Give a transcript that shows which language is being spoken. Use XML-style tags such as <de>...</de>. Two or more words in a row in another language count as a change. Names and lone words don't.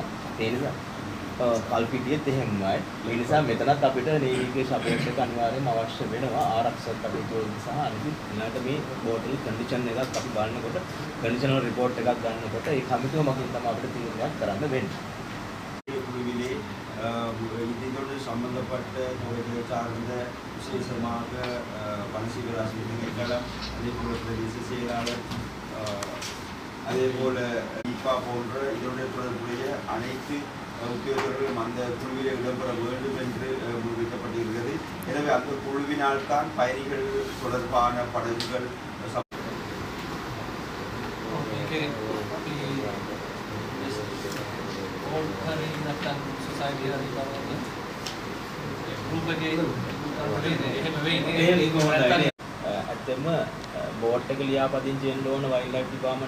<si>ඒ නිසා කල්පිටියෙත් එහෙමයි. ඒ නිසා මෙතනත් අපිට නේවි එකේ සපෝට් එක අනිවාර්යයෙන්ම අවශ්‍ය වෙනවා ආරක්ෂක කටයුතු වලට සහ අනිත් ඊළඟට මේ බෝටල් කන්ඩිෂන් එකක් අපි බලනකොට</si> <en>conditional report</en> <si>එකක් ගන්නකොට ඒ කමිටුව මගින් තමයි අපිට තීරණයක් කරන්න වෙන්නේ.</si> <ta>குழுவிலே இதோடு சம்பந்தப்பட்ட துறைகள் சார்ந்த விசேஷமாக வனசீவராசி திணைக்களம், அதே போல பிரதேச செயலாளர், அதே போல IPA போன்ற இதோடைய தொடர்புடைய அனைத்து உத்தியோகர்களும் அந்த குழுவிலே இடம்பெற வேண்டும் என்று முடிக்கப்பட்டிருக்கிறது. எனவே அந்த குழுவினால் தான் பயணிகள் தொடர்பான படகுகள்</ta> <si>ඇත්තම බෝට් එක ලියාපදිංචි වෙන්න ඕන</si> <en>wild life department</en>